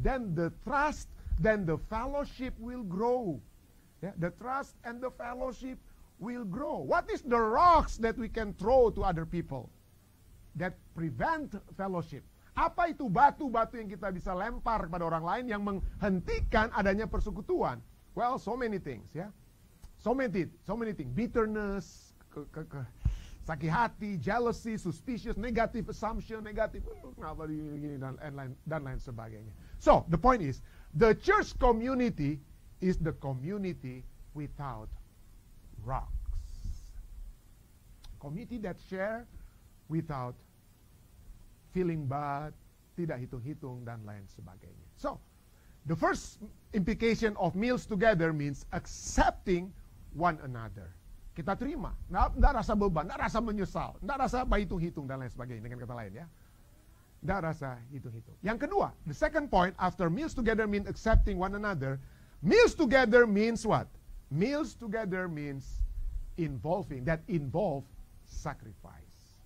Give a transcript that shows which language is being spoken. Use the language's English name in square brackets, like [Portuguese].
[English] Then the trust, then the fellowship will grow. Yeah, the trust and the fellowship will grow. What is the rocks that we can throw to other people that prevent fellowship? [Indonesian] Apa itu batu-batu yang kita bisa lempar kepada orang lain yang menghentikan adanya persekutuan? [English] Well, so many things ya. So many things. Bitterness, [Indonesian] sakit hati, [English] jealousy, suspicious, negative assumption, negative [Indonesian] kenapa begini dan lain sebagainya. [English] So, the point is, the church community is the community without rocks. Community that share without feeling bad, [Indonesian] tidak hitung-hitung dan lain sebagainya. [English] So, the first implication of meals together means accepting one another. [Indonesian] Kita terima, nggak rasa beban, nggak rasa menyesal, nggak rasa hitung-hitung dan lain sebagainya dengan kata lain ya. Nggak rasa hitung-hitung. Yang kedua, [English] the second point after meals together means accepting one another. Meals together means what? Meals together means involve sacrifice.